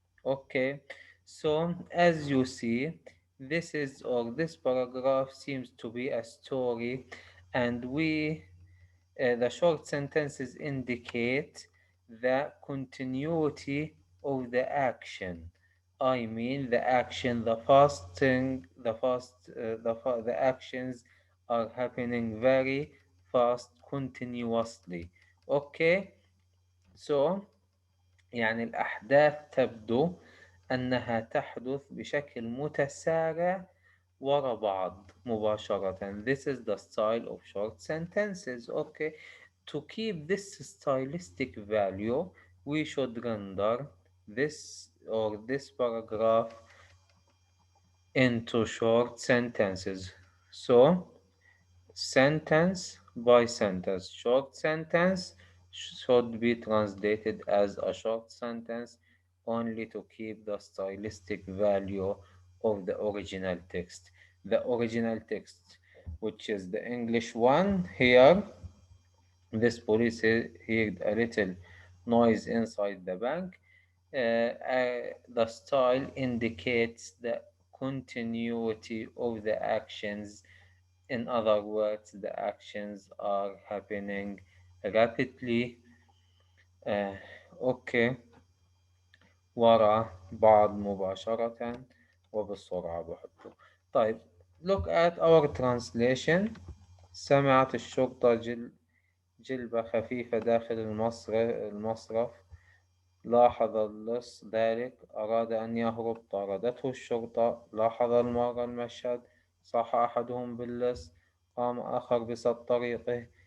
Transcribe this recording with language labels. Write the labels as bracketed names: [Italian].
[English] Okay, so as you see, this paragraph seems to be a story, and the short sentences indicate the continuity of the action. I mean the action, the fasting, the actions are happening very fast continuously. Okay, so [Arabic] يعني الأحداث تبدو أنها تحدث بشكل متسارع ورا بعض مباشرة. [English] This is the style of short sentences. Okay, to keep this stylistic value, we should render this paragraph into short sentences. So, sentence by sentence. Short sentence should be translated as a short sentence only to keep the stylistic value of the original text. The original text, which is the English one here, this police heard a little noise inside the bank. The style indicates the continuity of the actions. In other words, the actions are happening rapidly. [Arabic] uh, أوكي وراء بعض مباشرة وبسرعة بحطه. طيب, [English] look at our translation. [Arabic] سمعت الشرطة جلبة خفيفة داخل المصرف. لاحظ اللص ذلك، أراد أن يهرب، طاردته الشرطة. لاحظ المرة المشهد، صاح أحدهم باللص، قام آخر بسد طريقه.